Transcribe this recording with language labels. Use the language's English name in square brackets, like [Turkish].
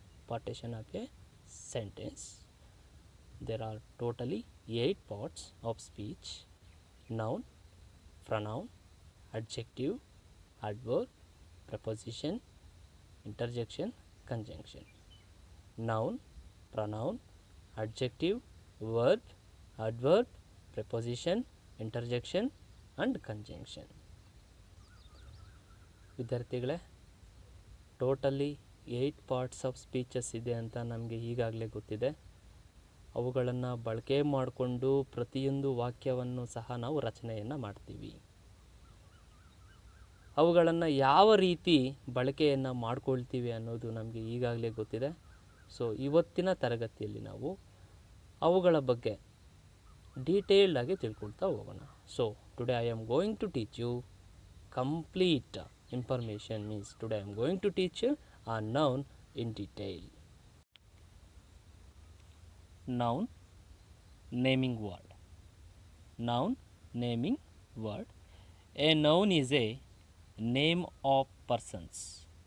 [English] Partition of a sentence. There are totally 8 parts of speech: noun, pronoun, adjective, adverb, preposition, interjection, conjunction. Noun, pronoun, adjective, verb, adverb, preposition, interjection and conjunction. [Kannada] ವಿದ್ಯಾರ್ಥಿಗಳೇ, totally 8 parts of speeches ಇದೆ ಅಂತ ನಮಗೆ ಈಗಾಗಲೇ ಗೊತ್ತಿದೆ. ಅವುಗಳನ್ನು ಬಳಕೆ ಮಾಡಿಕೊಂಡು ಪ್ರತಿಯೊಂದು ವಾಕ್ಯವನ್ನು ಸಹ ನಾವು ರಚನೆಯನ್ನು ಮಾಡ್ತೀವಿ. ಅವುಗಳನ್ನು ಯಾವ ರೀತಿ ಬಳಕೆಯನ್ನು ಮಾಡ್ಕೊಳ್ತೀವಿ ಅನ್ನೋದು ನಮಗೆ ಈಗಾಗಲೇ ಗೊತ್ತಿದೆ. ಸೊ ಇವತ್ತಿನ ತರಗತಿಯಲ್ಲಿ ನಾವು ಅವುಗಳ ಬಗ್ಗೆ ಡೀಟೇಲ್ಡ್ ಆಗಿ ತಿಳ್ಕೊಳ್ತಾ ಹೋಗೋಣ. [English] So today I am going to teach you complete information. Means today I am going to teach you a noun in detail. Noun, naming word. Noun, naming word. A noun is a name of persons.